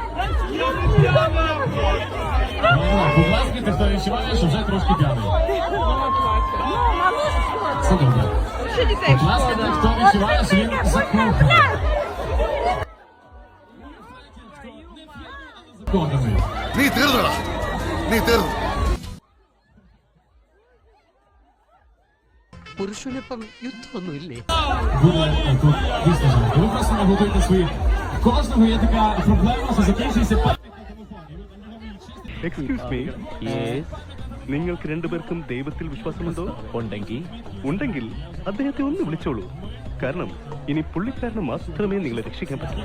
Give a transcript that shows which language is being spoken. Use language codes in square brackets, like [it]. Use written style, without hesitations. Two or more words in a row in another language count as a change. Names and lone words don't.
[uk] Будь ласка, ти хто відчуває, що вже трошки п'яний. Все добре. Будь ласка, ти хто відчуває, що він закоханий. Закоханий. [ml] നീ തീർന്നടാ. നീ തീർന്നു. പുരുഷനിപ്പം യുദ്ധമൊന്നുമില്ലേ? [uk] Буде тут дійсно жарко. Ви просто наготуйте свої. Кожного є така проблема, що закінчується пам'ять на телефоні. [en] excuse me, [ml] നിങ്ങൾക്ക് രണ്ടുപേർക്കും ദൈവത്തിൽ വിശ്വാസമുണ്ടോ? ഉണ്ടെങ്കിൽ അദ്ദേഹത്തെ ഒന്ന് വിളിച്ചോളൂ. കാരണം ഇനി പുള്ളിക്കാരന് മാത്രമേ നിങ്ങളെ രക്ഷിക്കാൻ പറ്റൂ.